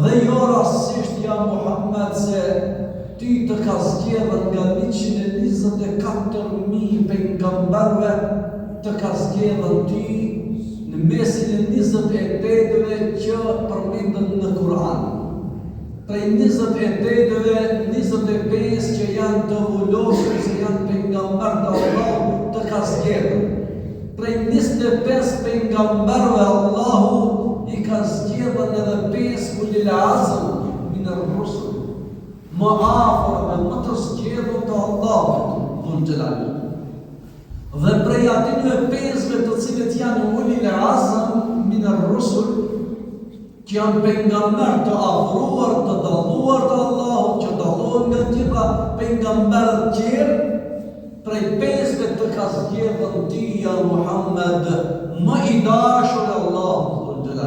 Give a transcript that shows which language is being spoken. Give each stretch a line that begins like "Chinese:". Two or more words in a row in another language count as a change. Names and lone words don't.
Albanian: Dhe jo rastësisht ja Muhammed se ty të ka zgjedhur nga 124.000 pejgamberëve, të ka zgjedhur ty në mesin e 28-ve që përmendën në Kur'an. Prej 28-ve, 25 që janë të vullosur se janë pejgamber të Allahut të ka zgjedhur. Prej 25 pejgamberëve Allahu i ka zgjedhur edhe 5
Arabic: أولي العزم من الرسل,
Albanian: më afër dhe më të zgjedhur të Allahut
Arabic: ذو الجلال.
Albanian: Dhe prej atyre 5 të cilët janë
Arabic: أولي العزم من الرسل,
Albanian: që janë pejgamber të afruar, të dalluar të Allahut, që dallohen nga gjitha pejgamberët tjerë, prej 5 të ka zgjedhur ti ja Muhammed, më i dashur i Allahut
Arabic: ذو الجلال.